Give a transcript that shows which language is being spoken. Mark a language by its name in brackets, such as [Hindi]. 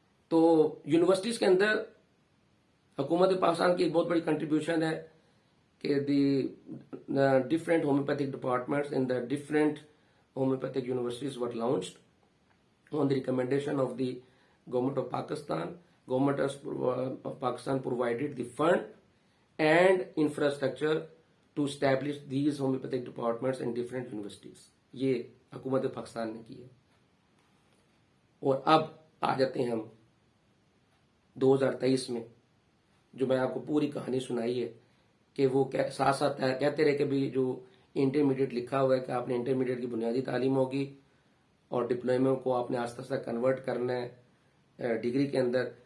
[Urdu] تو یونیورسٹیز کے اندر حکومت پاکستان کی ایک بہت بڑی کنٹریبیوشن ہے کہ [English] The different homeopathic departments in the different homeopathic universities were launched on the recommendation of the government of Pakistan. Government of Pakistan provided the fund and infrastructure to establish these homeopathic departments in different universities. [Urdu] یہ حکومت پاکستان نے کی ہے. اور اب آ جاتے ہیں ہم 2023 میں، جو میں آپ کو پوری کہانی سنائی ہے کہ وہ ساتھ ساتھ کہتے رہے کہ بھی جو انٹرمیڈیٹ لکھا ہوا ہے کہ آپ نے انٹرمیڈیٹ کی بنیادی تعلیم ہوگی اور ڈپلومے کو آپ نے آہستہ آہستہ کنورٹ کرنا ہے ڈگری کے اندر.